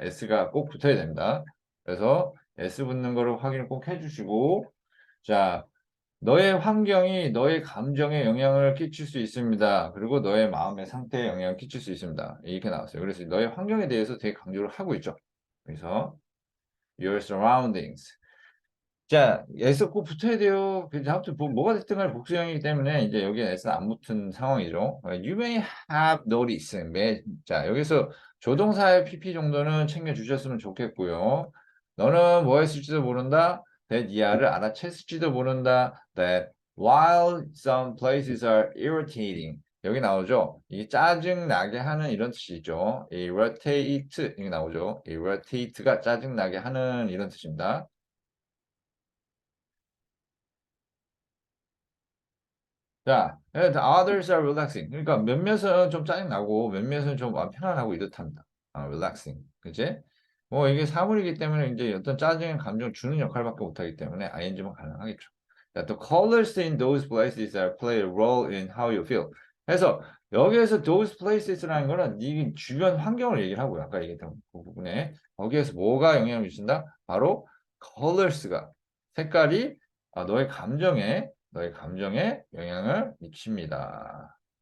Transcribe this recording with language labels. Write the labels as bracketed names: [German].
[Korean] S가 꼭 붙어야 됩니다. 그래서 S 붙는 거를 확인을 꼭 해주시고 자 너의 환경이 너의 감정에 영향을 끼칠 수 있습니다. 그리고 너의 마음의 상태에 영향을 끼칠 수 있습니다. 이렇게 나왔어요. 그래서 너의 환경에 대해서 되게 강조를 하고 있죠. [English] 그래서 your surroundings. [Korean] 자, S 꼭 붙어야 돼요. 아무튼 뭐가 됐든 간에 복수형이기 때문에 이제 여기에 S는 안 붙은 상황이죠. [English] You may have noticed. [Korean] 자, 여기서 조동사의 PP 정도는 챙겨주셨으면 좋겠고요. 너는 뭐 했을지도 모른다. that 이하를 알아챘을지도 모른다. [English] that while some places are irritating. [Korean] 여기 나오죠. 이게 짜증나게 하는 이런 뜻이죠. irritate 이게 나오죠. irritate가 짜증나게 하는 이런 뜻입니다. [English] 자, the others are relaxing. [Korean] 그러니까 몇몇은 좀 짜증나고 몇몇은 좀 편안하고 이렇답니다. relaxing. 그치? 뭐 이게 사물이기 때문에 이제 어떤 짜증의 감정을 주는 역할밖에 못하기 때문에 ing만 가능하겠죠. [English] 자, the colors in those places are play a role in how you feel. [Korean] 그래서 여기에서 those places라는 거는 네 주변 환경을 얘기를 하고요. 아까 얘기했던 그 부분에 거기에서 뭐가 영향을 미친다? 바로 colors가 색깔이 너의 감정에 영향을 미칩니다.